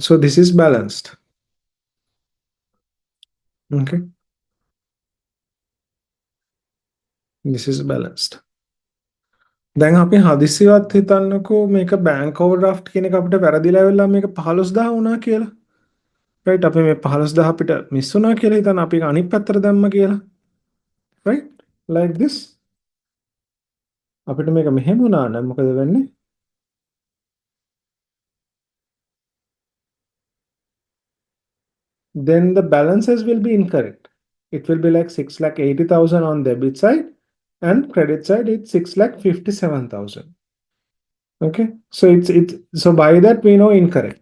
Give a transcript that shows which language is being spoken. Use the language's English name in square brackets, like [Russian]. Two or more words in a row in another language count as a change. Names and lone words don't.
[English] So this is balanced. Okay. This is balanced. [Sinhala] දැන් අපි හදිසියවත් හිතන්නකෝ මේක [English] bank overdraft [Sinhala] කියන එක අපිට වැරදිලා වෙලා මේක 15000 වුණා කියලා. right අපි මේ 15000 අපිට මිස් වුණා කියලා හිතන්න අපි අනිත් පැත්තට දැම්ම කියලා. [English] right like this. [Sinhala] අපිට මේක මෙහෙම වුණා නම් මොකද වෙන්නේ? [English] Then the balances will be incorrect. It will be like 6,80,000 on debit side and credit side it's 6,57,000. Okay, so it's so by that we know incorrect.